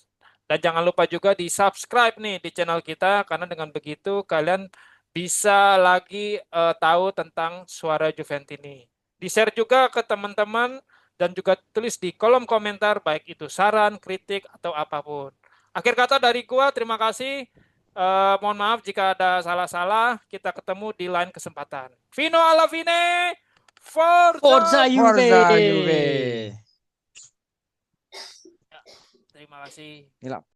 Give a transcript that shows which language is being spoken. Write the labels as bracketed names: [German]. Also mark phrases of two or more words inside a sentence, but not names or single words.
[Indonesian] Dan jangan lupa juga di subscribe nih di channel kita karena dengan begitu kalian bisa lagi tahu tentang suara Juventus ini. Di-share juga ke teman-teman dan juga tulis di kolom komentar baik itu saran, kritik atau apapun. Akhir kata dari gua, terima kasih. Mohon maaf jika ada salah-salah. Kita ketemu di lain kesempatan. [Italian] Fino alla fine. Forza Forza Juve. Juve. [Indonesian] Terima kasih. Gila.